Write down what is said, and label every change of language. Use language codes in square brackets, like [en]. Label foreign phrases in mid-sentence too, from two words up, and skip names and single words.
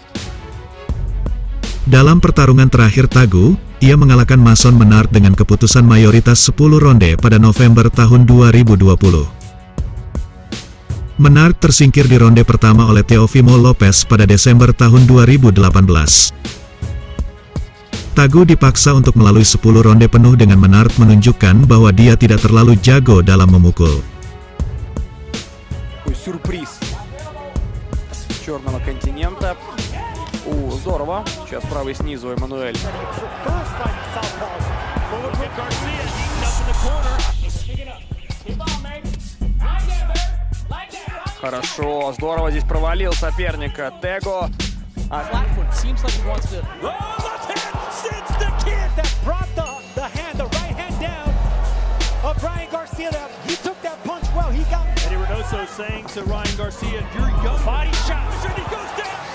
[id] Dalam pertarungan terakhir Tagu, ia mengalahkan Mason Menard dengan keputusan mayoritas 10 ronde pada November tahun 2020. Menard tersingkir di ronde pertama oleh Teofimo Lopez pada Desember tahun 2018. Tagu dipaksa untuk melalui 10 ronde penuh dengan Menard menunjukkan bahwa dia tidak terlalu jago dalam memukul. [ru] Сюрприз черного континента. Здорово. Сейчас правый снизу Эммануэль. Хорошо, здорово здесь провалил соперника. [en] Tego. Eddie Reynoso saying to Ryan Garcia, "You're young." Body shot. And he goes down.